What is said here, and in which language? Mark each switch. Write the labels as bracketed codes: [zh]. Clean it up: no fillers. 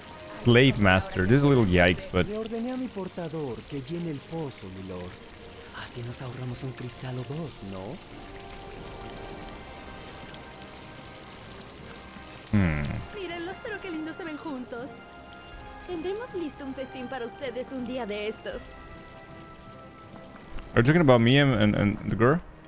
[en] Slave master. This is a little yikes, but [es] Le ordené a mi portador que llene el pozo, mi lord. Así nos ahorramos un cristal o dos, ¿no? Mírenlos, pero qué lindos se ven juntos. Tendremos listo un festín para ustedes un día de estos. [en] Are you talking about me and the girl?